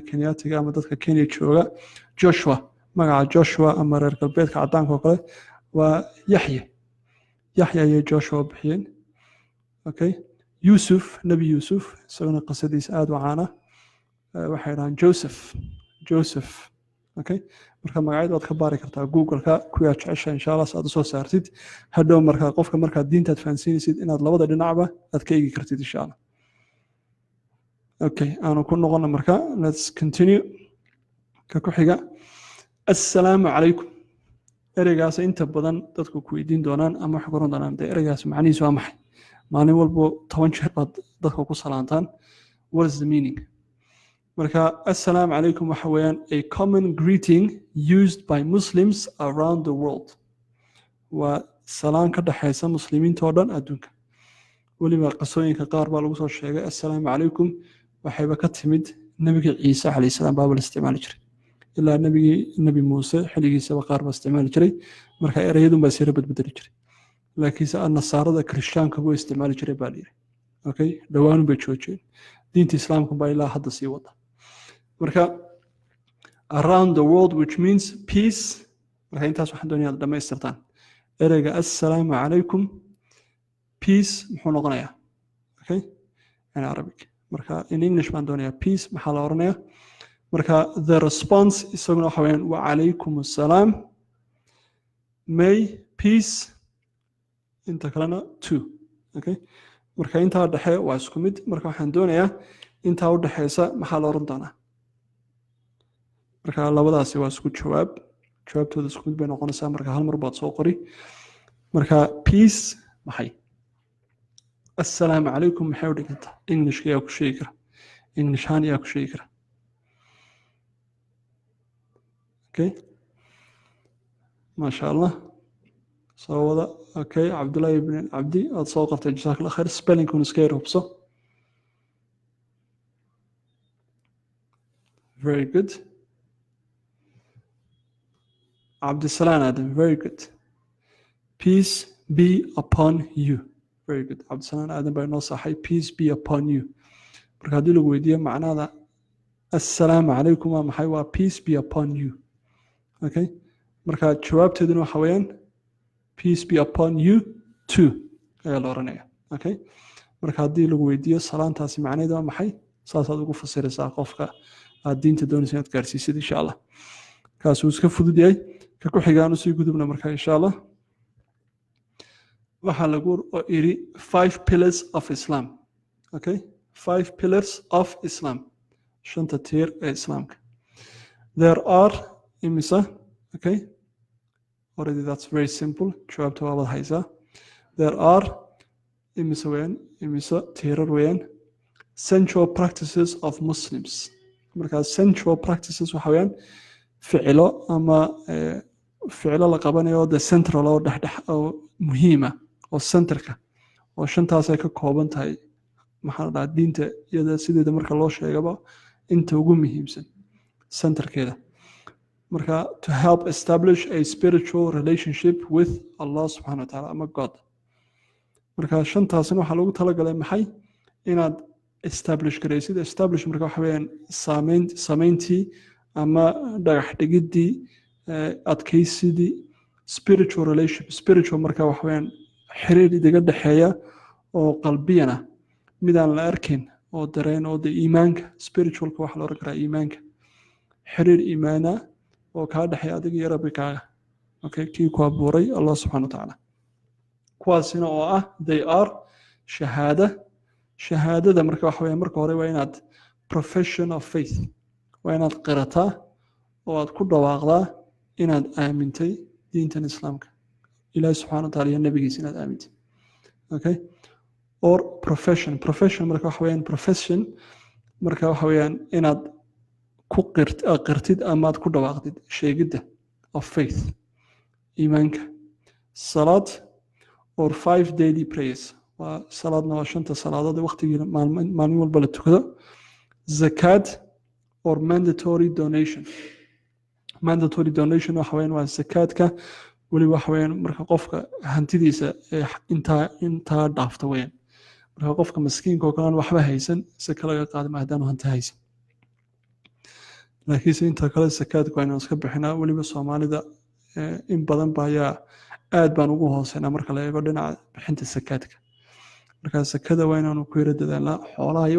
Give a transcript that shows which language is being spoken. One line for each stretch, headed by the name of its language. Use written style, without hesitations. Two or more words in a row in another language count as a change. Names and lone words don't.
Somali: kenyatiga ama dadka kenya jooga joshua magaca joshua ama reer galbeedka cadaanka oo kale waa yaxya iyo joshua bixiyeen okay yusuf nabi yusuf isaguna qisadiisa aad u caana waxay dhahaan joseph okay marka magacyada waad ka baari kartaa google-ka kuyaa jecesha
Arabic: إن شاء الله
Somali: saad usoo saartid hadhow marka qofka markaad diintaad fahansiinaysid inaad labada dhinacba aad ka eegi kartid
Arabic: إن شاء الله
Somali: okay aanu ku noqono marka
English: let's continue
Somali: ka ku xiga
Arabic: السلام عليكم
Somali: ereygaas inta badan dadku ku weydiin doonaan ama wax qoran doonaan dee ereygaas macnihiisu waa maxay maalin walbo 10 jeer baad dadka ku salaantaan
English: what is the meaning
Somali: marka
Arabic: السلام عليكم
Somali: waxa weeyaan
English: a common greeting used by Muslims around the world
Somali: waa salaan ka dhaxaysa muslimiinta oo dhan adduunka weliba qasooyinka qaar baa lagu soo sheegay
Arabic: السلام عليكم
Somali: waxayba ka timid nabiga ciise
Arabic: عليه السلام
Somali: baa la isticmaali jiray ilaa nabi muuse xilligiisaba qaar baa isticmaali jiray marka ereyadun baa sira badbedeli jiray laakiinse nasaarada kirishtaanka buu isticmaali jiray baa layidhi okay dhawaanu bay joojiyeen diinta islaamka baa ilaa hadda sii wada marka
English: around the world which means peace
Somali: marka intaas waxaan doonayaa inaad dhammaystirtaan ereyga
Arabic: السلام عليكم
Somali: peace muxuu noqonayaa okay
English: in arabic
Somali: marka
English: in english
Somali: baan doonayaa peace maxaa la oranayaa marka
English: the response
Somali: isaguna waxa weeyaan
Arabic: وعليكم السلام
English: may peace
Somali: inta kalena too okay marka intaa dhexe waa isku mid marka waxaan doonayaa intaa u dhexeysa maxaa la oran doonaa marka labadaasi waa isku jawaabtooda isku mid bay noqonaysaa marka hal mar baad soo qori marka peace maxay
Arabic: السلام عليكم
Somali: maxay u dhigantaa englishka ayaa ku sheegi kara english ahaan ayaa ku sheegi kara okay
Arabic: ما شاء الله
Somali: soo wada okay cabdullaahi ibn cabdi aad soo qortay
Arabic: جزاك الله خير
Somali: spellingkun iska yar hubso
English: very good
Somali: Abdussalam Adam,
English: very good. Peace be upon you. Very good. Abdussalam Adam by no sahay, peace be upon you.
Somali: Marka haddii lagu weydiiyo macnaada
Arabic: السلام عليكم
Somali: waa maxay waa
English: peace be upon you.
Somali: Okay? Marka jawaabteeduna waxa weeyaan
English: peace be upon you too
Somali: ayaa la oranaya. Okay? Marka haddii lagu weydiiyo salaantaasi macnaheedu waa maxay saasaad ugu fasiraysaa qofka aad diinta doonaysa inaad gaarsiisid
Arabic: إن شاء الله.
Somali: kaas uu iska fudud yahay ka ku xigaan usii gudubna marka
Arabic: إن شاء الله
Somali: waxaa lagu iri
English: 5 pillars of Islam
Somali: okay
English: 5 pillars of Islam
Somali: shanta tiir ee islaamka
English: there are
Somali: imisa okay
English: already that's very simple
Somali: jawaabta waa wada haysaa
English: there are
Somali: imisa tiirar weeyaan
English: central practices of Muslims
Somali: marka
English: central practices
Somali: waxa weeyaan ficilo ama ficilo la qabanayo
English: the central
Somali: oo dhaxdhax oo muhiima oo centerka oo shantaas ay ka kooban tahay maxaa la dhahaa diinta iyada sideeda marka loo sheegaba inta ugu muhiimsan centerkeeda marka
English: to help establish a spiritual relationship with Allah
Arabic: سبحانه وتعالى
Somali: ama God marka shantaasna waxaa lagu talagalay maxay inaad establish garaysid establish marka waxa weeyaan samayntii ama dhagax dhigiddii adkaysidii
English: spiritual relationship
Somali: spiritual marka waxa weeyaan xiriir idiga dhexeeya oo qalbiyana midaan la arkin oo dareen oo de iimaanka spiritualka waxa la oran karaa iimaanka xiriir iimaana oo kaa dhexeeya adiga iyo rabbigaaga okay kii ku abuuray
Arabic: الله سبحانه وتعالى
Somali: kuwaasina oo ah
English: they are
Somali: shahaadada marka waxa weeyaan marka hore waa inaad
English: profession of faith
Somali: waa inaad qirataa oo aad ku dhawaaqdaa inaad aamintay diintan islaamka ilaahi
Arabic: سبحانه وتعالى
Somali: iyo nabigiisa inaad aamintay okay or profession marka waxa weeyaan profession marka waxa weeyaan inaad ku qirtid ama aad ku dhawaaqdid sheegidda
English: of faith
Somali: iimaanka salaad or
English: 5 daily prayers
Somali: waa salaadna waa shanta salaadood waqtigii maalin walba la tukado
English: zakat or mandatory donation
Somali: waxa weeyaan waa zakaadka weli waxa weeyaan marka qofka hantidiisa intaa dhaafta weeyaan marka qofka maskiinka oo kale waxba haysan saka laga qaadi maadaama hanti haysan laakiinse inta kale zakaadka waa inaan iska bixinaa weliba soomaalida in badan ba ayaa aad baan ugu hooseynaa marka la eego dhinaca bixinta zakaadka marka zakada waa inaanu ku yara dadaalnaa xoolaha iyo